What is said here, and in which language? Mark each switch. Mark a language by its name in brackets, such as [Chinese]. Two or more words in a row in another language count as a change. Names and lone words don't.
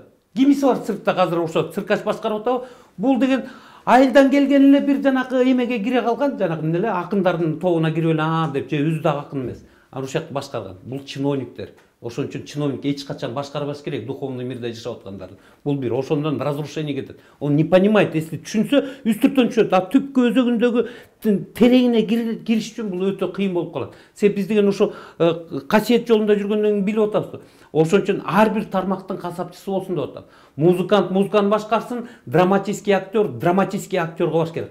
[Kyrgyz] Кимиси бар циркта азыр ошо циркач башкарып атабы? Бул деген айылдан келген эле бир жанакы эмеге кире калган, жанакы эмне эле акындардын тобуна кирип эле деп, же өзү дагы акын эмес. Ушул жакта башкарган. Бул чиновниктер. Ошон үчүн чиновник эч качан башкарбаш керек, духовный мирде жашап аткандар. Бул бир ошондон разрушение кетет. [Russian] Он не понимает, если [Kyrgyz] түшүнсө, үстүртөн түшөт. Түпкү өзөгүндөгү тереңине кириш үчүн бул өтө кыйын болуп калат. Себеп биз деген ошо касиет жолунда жүргөндөн кийин билип атабыз. Ошон үчүн ар бир тармактын касапчысы болсун деп атам. Музыкант музыканы башкарсын, драматический актерго баш керек.